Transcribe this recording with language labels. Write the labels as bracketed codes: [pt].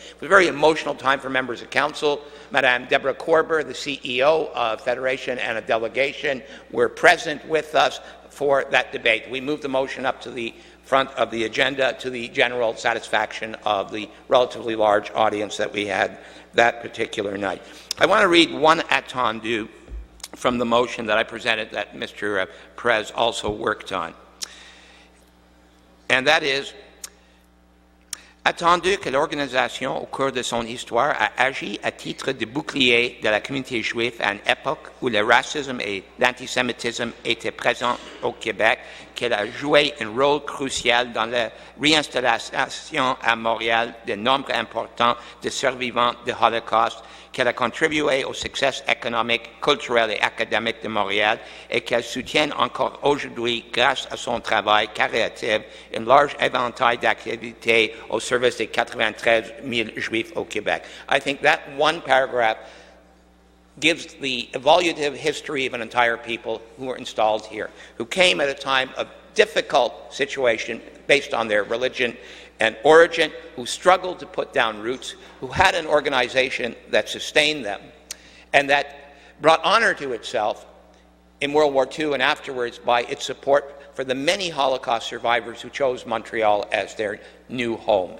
[en] It was a very emotional time for members of council. Madame Deborah Korber, the CEO of Federation, and a delegation were present with us for that debate. We moved the motion up to the front of the agenda to the general satisfaction of the relatively large audience that we had that particular night. I want to read one attendu from the motion that I presented that Mr. Perez also worked on. [fr] And that is, attendu que l'organisation, au cours de son histoire, a agi à titre de bouclier de la communauté juive à une époque où le racisme et l'antisémitisme étaient présents au Québec, qu'elle a joué un rôle crucial dans la réinstallation à Montréal de nombre important de survivants du Holocauste, qu'elle a contribué au succès économique, culturel et académique de Montréal et qu'elle soutient encore aujourd'hui, grâce à son travail caritatif, un large éventail d'activités au service des 93 000 Juifs au Québec. [en] I think that one paragraph gives the evolutive history of an entire people who were installed here, who came at a time of difficult situation based on their religion and origin, who struggled to put down roots, who had an organization that sustained them, and that brought honor to itself in World War II and afterwards by its support for the many Holocaust survivors who chose Montreal as their new home.